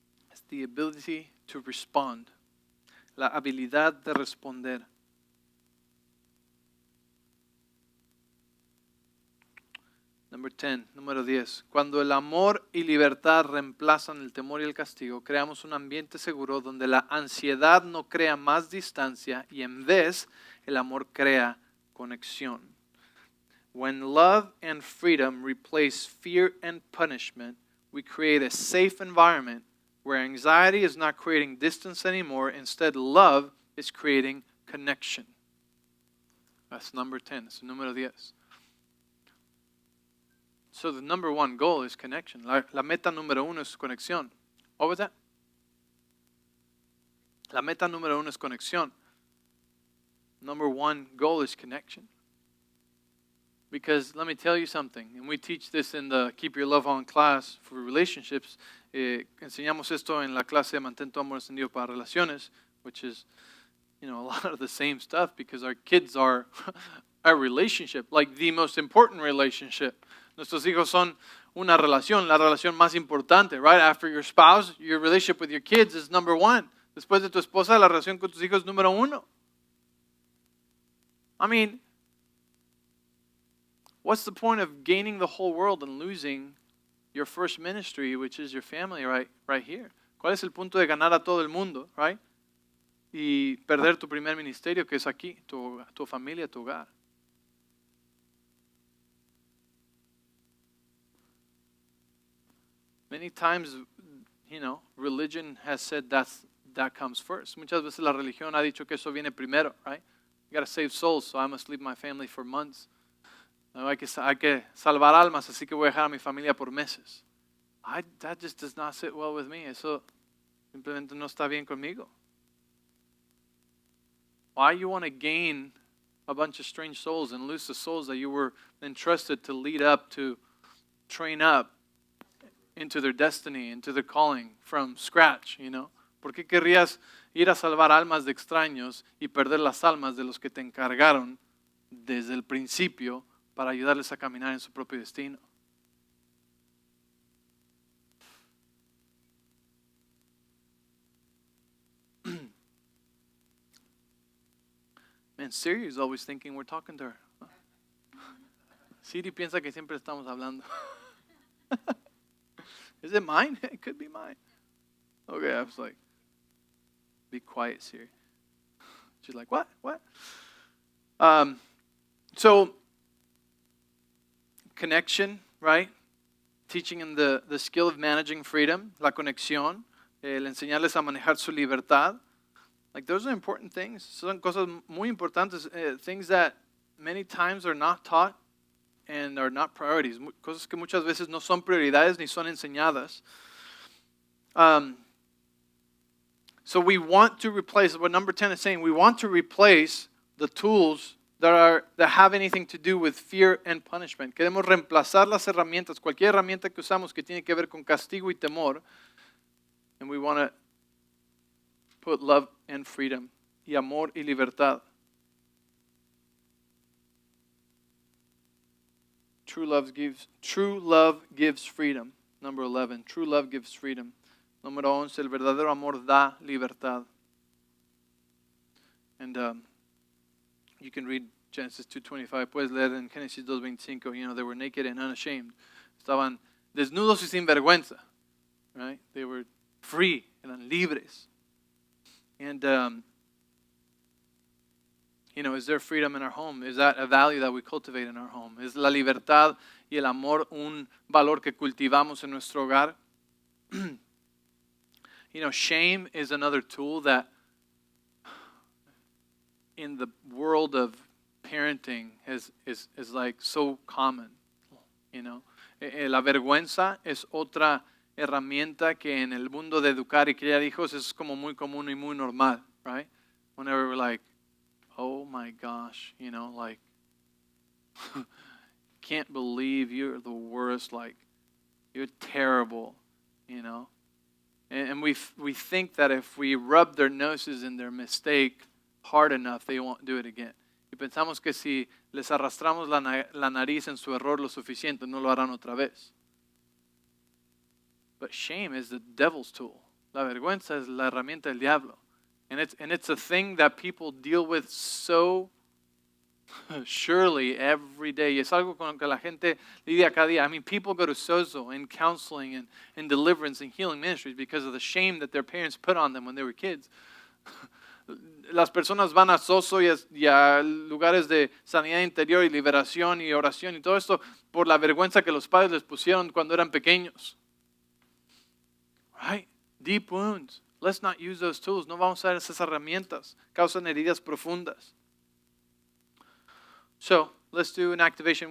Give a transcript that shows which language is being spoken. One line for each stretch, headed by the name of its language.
English: It's the ability to respond.
Spanish: La habilidad de responder. Número 10. Cuando el amor y libertad reemplazan el temor y el castigo, creamos un ambiente seguro donde la ansiedad no crea más distancia y en vez el amor crea conexión.
English: When love and freedom replace fear and punishment, we create a safe environment where anxiety is not creating distance anymore. Instead, love is creating connection. That's number 10. It's número 10. So the number one goal is connection.
Spanish: La meta número uno es conexión.
English: What was that?
Spanish: La meta número uno es conexión.
English: Number one goal is connection. Because let me tell you something, and we teach this in the Keep Your Love On class for relationships.
Spanish: Enseñamos esto en la clase de Mantén tu amor encendido para relaciones,
English: which is, a lot of the same stuff because our kids are a relationship, like the most important relationship.
Spanish: Nuestros hijos son una relación, la relación más importante,
English: right? After your spouse, your relationship with your kids is number one.
Spanish: Después de tu esposa, la relación con tus hijos es número uno.
English: I mean, what's the point of gaining the whole world and losing your first ministry, which is your family right here?
Spanish: ¿Cuál es el punto de ganar a todo el mundo,
English: right?
Spanish: Y perder tu primer ministerio, que es aquí, tu familia, tu hogar.
English: Many times, religion has said that comes first.
Spanish: Muchas veces la religión ha dicho que eso viene primero,
English: right? You got to save souls, so I must leave my family for months.
Spanish: Hay que salvar almas, así que voy a dejar a mi familia por meses.
English: That just does not sit well with me.
Spanish: Eso simplemente no está bien conmigo.
English: Why you want to gain a bunch of strange souls and lose the souls that you were entrusted to lead up, to train up into their destiny, into their calling from scratch,
Spanish: ¿Por qué querrías ir a salvar almas de extraños y perder las almas de los que te encargaron desde el principio para ayudarles a caminar en su propio destino?
English: Man, Siri is always thinking we're talking to her.
Spanish: Siri piensa que siempre estamos hablando.
English: Is it mine? It could be mine. Okay, I was like, be quiet, Siri. She's like, what? So, connection, right? Teaching them the skill of managing freedom,
Spanish: la conexión, el enseñarles a manejar su libertad.
English: Like, those are important things.
Spanish: Son cosas muy importantes,
English: things that many times are not taught and are not priorities.
Spanish: Cosas que muchas veces no son prioridades ni son enseñadas.
English: So we want to replace, what number 10 is saying, we want to replace the tools that have anything to do with fear and punishment.
Spanish: Queremos reemplazar las herramientas, cualquier herramienta que usamos que tiene que ver con castigo y temor,
English: and we want to put love and freedom,
Spanish: y amor y libertad.
English: True love gives freedom. Number 11, true love gives freedom.
Spanish: Número 11, el verdadero amor da libertad.
English: And you can read Genesis 2:25.
Spanish: Puedes leer en Génesis 2:25.
English: You know, they were naked and unashamed.
Spanish: Estaban desnudos y sin vergüenza.
English: Right? They were free,
Spanish: eran libres.
English: And, you know, is there freedom in our home? Is that a value that we cultivate in our home?
Spanish: ¿Es la libertad y el amor un valor que cultivamos en nuestro hogar?
English: You know, shame is another tool that in the world of parenting is like so common, you know.
Spanish: La vergüenza es otra herramienta que en el mundo de educar y criar hijos es como muy común y muy normal,
English: right? Whenever we're like, oh my gosh, you know, like, can't believe you're the worst, like, you're terrible, you know. And we think that if we rub their noses in their mistake hard enough, they won't do it again.
Spanish: Y pensamos que si les arrastramos la nariz en su error lo suficiente, no lo harán otra vez.
English: But shame is the devil's tool.
Spanish: La vergüenza es la herramienta del diablo.
English: And it's a thing that people deal with so surely every day.
Spanish: Y es algo con lo que la gente lidia cada día.
English: I mean, people go to sozo and counseling and deliverance and healing ministries because of the shame that their parents put on them when they were kids.
Spanish: Las personas van a sozo y a lugares de sanidad interior y liberación y oración y todo esto por la vergüenza que los padres les pusieron cuando eran pequeños.
English: Right? Deep wounds. Let's not use those tools.
Spanish: No vamos a usar esas herramientas. Causan heridas profundas.
English: So, let's do an activation.